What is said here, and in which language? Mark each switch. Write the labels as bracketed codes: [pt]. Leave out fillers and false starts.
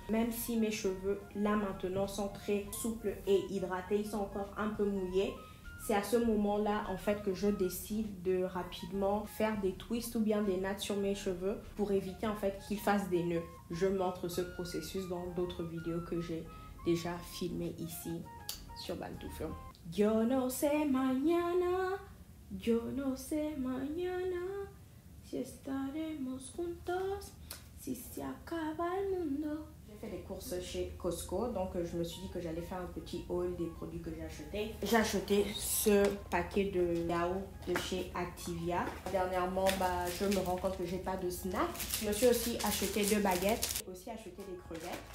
[fr] Même si mes cheveux là maintenant sont très souples et hydratés, ils sont encore un peu mouillés. C'est à ce moment-là en fait que je décide de rapidement faire des twists ou bien des nattes sur mes cheveux pour éviter en fait qu'ils fassent des nœuds. Je montre ce processus dans d'autres vidéos que j'ai déjà filmées ici sur Bantoufio. [es] Yo no sé mañana, yo no sé mañana si estaremos juntos, si se acaba el mundo. [fr] J'ai fait des courses chez Costco, donc je me suis dit que j'allais faire un petit haul des produits que j'ai achetés. J'ai acheté ce paquet de yaourt de chez Activia. Dernièrement, je me rends compte que j'ai pas de snack. Je me suis aussi acheté 2 baguettes, aussi acheté des crevettes.